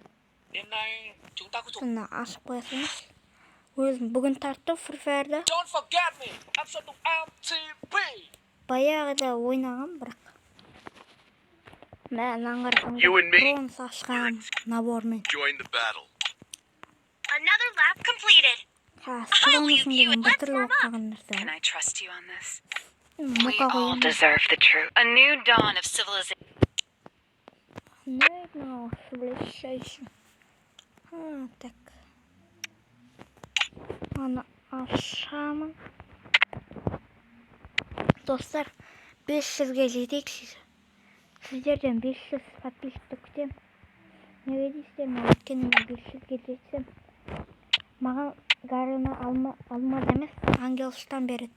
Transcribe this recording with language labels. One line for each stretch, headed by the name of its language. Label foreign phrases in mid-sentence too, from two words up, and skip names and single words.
Kazakh: Бұны ашып қоясыңыз. Өзім бүгін тарттым Free Fire'да. Баяғыда ойнағам, бірақ. Мен аңғарсам бронз ашқам набормен.
English: Another lap completed. I'll leave you and let them run. Can I trust you on this? We all deserve the truth. A new dawn of civilization. No, civilization.
Kazakh: Так. Аны ашамын. Достар, 500-ге жетейік. Сіздерден 500 подписчикті күтем. Неге дейсіздер, мен өткенде 500-ге жетсем, маған гарена алмаз емес, ангел штан береді.